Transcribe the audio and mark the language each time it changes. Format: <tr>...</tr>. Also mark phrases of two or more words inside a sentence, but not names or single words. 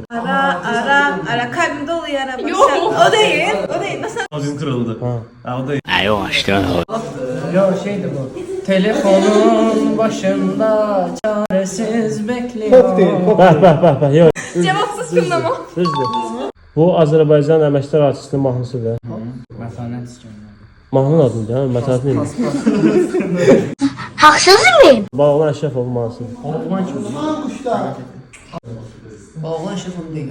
<tr>Ara. Kalbimde oluyor ara. Yok. O değil. Nasıl? Abim kırıldı. Ha, o da Yo şeydi bu. Telefonun başında çaresiz bekliyor. Bak. Yok. Cevapsız kınlama.</tr> <az>Düzdür. Bu Azərbaycan əməkdar artistinin mahnısıdır. Mətanət istəyirəm. Mahnının adını deyəm, Mətanət neymiş?</az> <tr>Haksız mıyım?</tr> <az>Bağlan Əşrəfov mahnısıdır. Balağlan kimdir? Balağlan şefim deyil.</az>